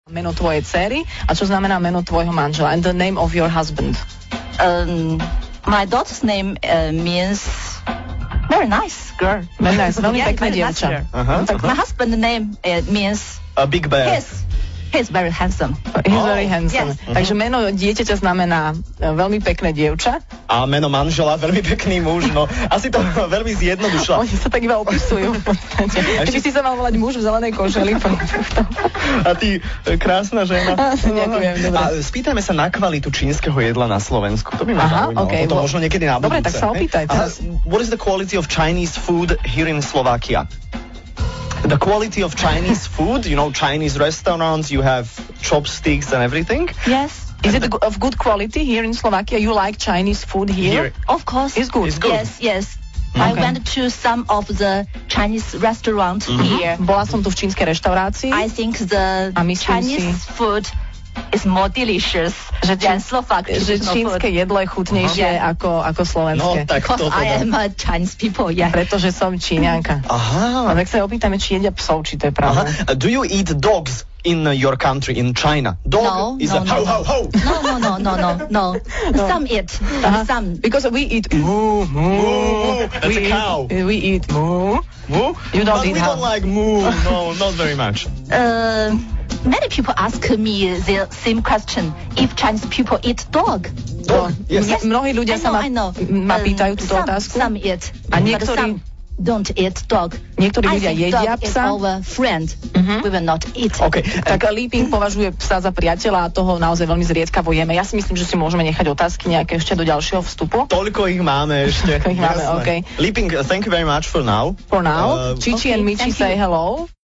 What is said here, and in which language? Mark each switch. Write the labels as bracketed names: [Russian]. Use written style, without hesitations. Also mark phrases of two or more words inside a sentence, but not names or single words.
[Slovak] Meno tvojej dcery a čo znamená meno tvojho manžela? [English] And the name of your husband. My daughter's name means very nice girl. Very nice, [Slovak] veľmi pekné dievča. [English] My husband's name means a big bear. He's very handsome. He's very handsome. Yes. [Slovak] Takže meno dieťaťa znamená veľmi pekné dievča. A meno manžela veľmi pekný muž. No, asi to veľmi zjednodušila. Oni sa tak iba opisujú v podstate. Keby si sa mal volať muž v zelenej košeli. A ty, krásna žena. Ďakujem, dobre. A spýtajme sa na kvalitu čínskeho jedla na Slovensku. To by ma zaujímalo. Okay, to možno niekedy na budúce. Dobre, tak sa opýtaj. [English] What is the quality of Chinese food here in Slovakia? The quality of Chinese food, you know, Chinese restaurants, you have chopsticks and everything. Yes. Is it of good quality here in Slovakia? You like Chinese food here? Of course. It's good. It's good. Yes. Okay. I went to some of the Chinese restaurants here. [Slovak] Bola som tu v čínskej reštaurácii. [English] I think the Chinese food is more delicious than Slovak [Slovak] že čínske jedlo je chutnejšie ako slovenské. No, tak toto. [English] I am a Chinese people, yeah. [Slovak] Pretože som Číňanka. Aha. A tak sa opýtame, či jedia psov, či to je pravda. [English] Do you eat dogs in your country, in China? Dog is a ho, ho, ho. No. Some eat. Some. Because we eat moo, moo. That's a cow. We eat moo. Moo? You don't but eat we don't like moo. No, not very much. Many people ask me the same question. If Chinese people eat dog? Dog? Yes. [Slovak] Mnohí ľudia sa ma pýtajú túto otázku. [English] Some eat. [Slovak] A niektorí [English] don't eat dog. [Slovak] Niektorí ľudia jedia psa. [English] Our friend. We will not eat. Okay. [Slovak] Tak Liping považuje psa za priateľa a toho naozaj veľmi zriedkavo jeme. Ja si myslím, že si môžeme nechať otázky nejaké ešte do ďalšieho vstupu. Toľko ich máme ešte. Okay. Liping, [English] thank you very much for now. For now. Chichi and Michi say hello.